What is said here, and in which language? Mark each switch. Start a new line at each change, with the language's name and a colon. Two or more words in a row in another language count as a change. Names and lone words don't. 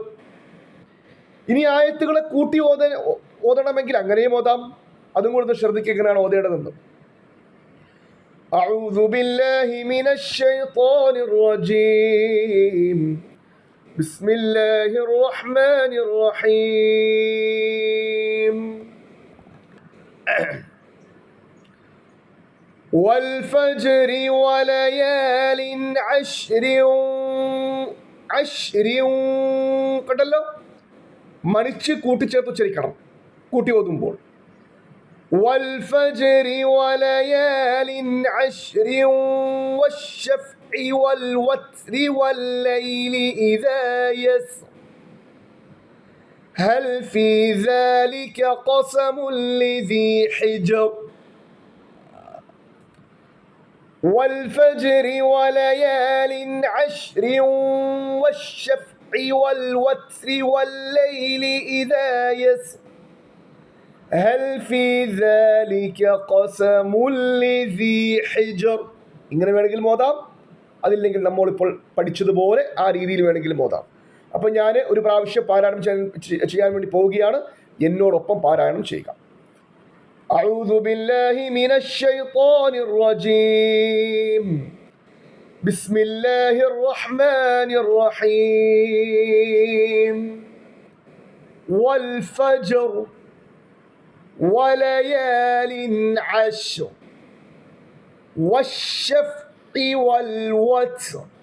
Malayalam: ഇനി ആയത്തുകളെ കൂട്ടി ഓതണമെങ്കിൽ അങ്ങനെയും ഓതാം, അതും കൂടെ ശ്രദ്ധിക്കുക എങ്ങനെയാണ് ഓതേണ്ടതെന്ന്.
Arabic: أعوذ بالله من الشيطان الرجيم بسم الله الرحمن الرحيم. والفجر وليال عشر عشر
Malayalam: കണ്ടല്ലോ, മണിച്ച് കൂട്ടിച്ചേർത്ത് ഉച്ചരിക്കണം കൂട്ടി ഓതുമ്പോൾ.
Arabic: والفجر وليال عشر والشفع والوتر والليل إذا يسر هل في ذلك قسم لذي حجر والفجر وليال عشر والشفع والوتر والليل إذا يسر هل في ذلك قسم لذي حجر.
Malayalam: ഇങ്ങനെ വേണമെങ്കിലും ഓതാം, അതില്ലെങ്കിൽ നമ്മളിപ്പോൾ പഠിച്ചതുപോലെ ആ രീതിയിൽ വേണമെങ്കിലും ഓതാം. അപ്പോൾ ഞാൻ ഒരു പ്രാവശ്യം പാരായണം ചെയ്യാൻ വേണ്ടി പോവുകയാണ്, എന്നോടൊപ്പം പാരായണം ചെയ്യുക.
Arabic: أعوذ بالله من الشيطان الرجيم بسم الله الرحمن الرحيم والفجر وليال عشر والشفع والوتر